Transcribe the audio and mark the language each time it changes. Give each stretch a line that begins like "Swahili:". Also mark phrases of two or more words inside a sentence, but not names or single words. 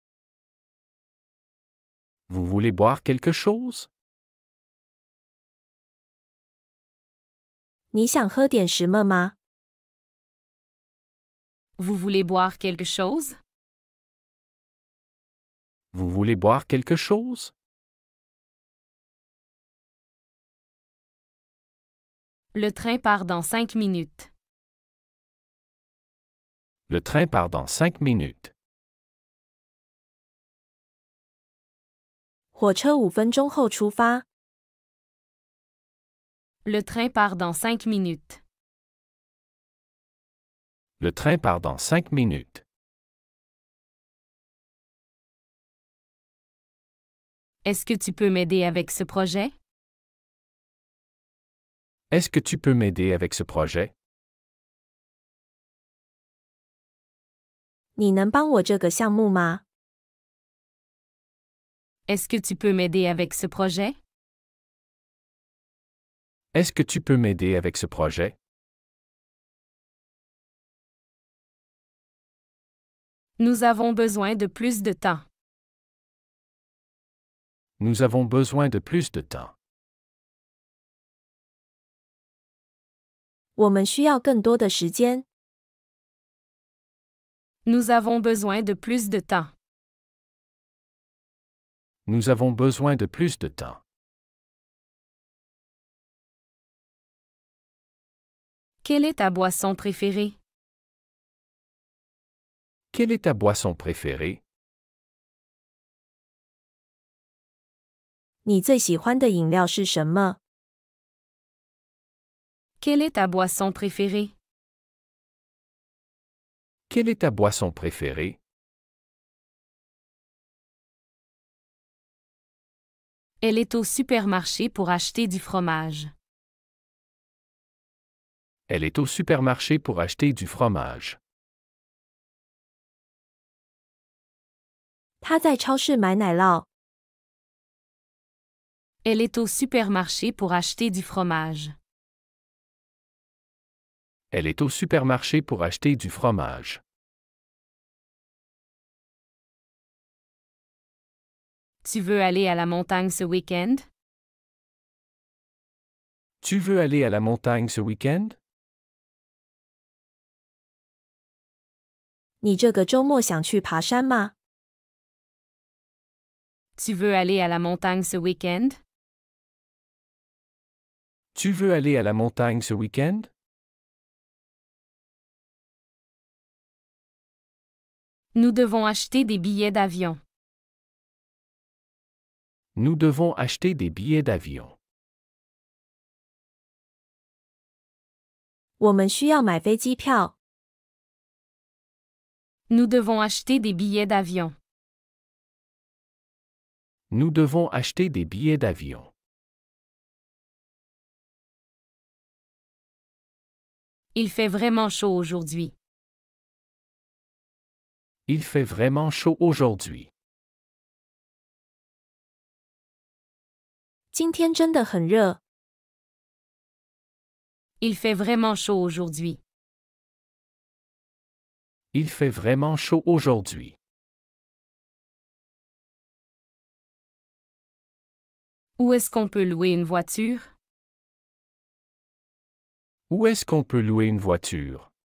French: Vous voulez boire quelque chose?
Chinese: 你想喝点什么吗？
French: Vous voulez boire quelque chose? Vous voulez boire quelque chose? Le train part dans 5 minutes. Le train part dans 5 minutes.
Chinese: 火车5分钟后出发。
French: Le train part dans 5 minutes. Le train part dans 5 minutes. Est-ce que tu peux m'aider avec ce projet? Est-ce que tu peux m'aider avec ce projet?
Chinese: 你能帮我这个项目吗？
French: Est-ce que tu peux m'aider avec ce projet? Est-ce que tu peux m'aider avec ce projet? Nous avons besoin de plus de temps. Nous avons besoin de plus de temps.
Chinese: 我们需要更多的时间。
French: Nous avons besoin de plus de temps. Nous avons besoin de plus de temps. Quelle est ta boisson préférée? Quelle est ta boisson préférée?
Chinese: 你最喜欢的饮料是什么？
French: Quelle est ta boisson préférée? Quelle est ta boisson préférée? Elle est au supermarché pour acheter du fromage. Elle est au supermarché pour acheter du fromage.
Chinese: 他在超市买奶酪。
French: Elle est au supermarché pour acheter du fromage. Elle est au supermarché pour acheter du fromage. Tu veux aller à la montagne ce week-end? Tu veux aller à la montagne ce week-end?
Chinese: 你这个周末想去爬山吗？
French: Tu veux aller à la montagne ce week-end? Tu veux aller à la montagne ce week-end? Nous devons acheter des billets d'avion. Nous devons acheter des billets d'avion.
Chinese: 我们需要买飞机票。
French: Nous devons acheter des billets d'avion. Nous devons acheter des billets d'avion. Il fait vraiment chaud aujourd'hui. Il fait vraiment chaud aujourd'hui.
Chinese: 今天真的很热。
French: Il fait vraiment chaud aujourd'hui. Il fait vraiment chaud aujourd'hui. Où est-ce qu'on peut louer une voiture? Où est-ce qu'on peut louer une voiture?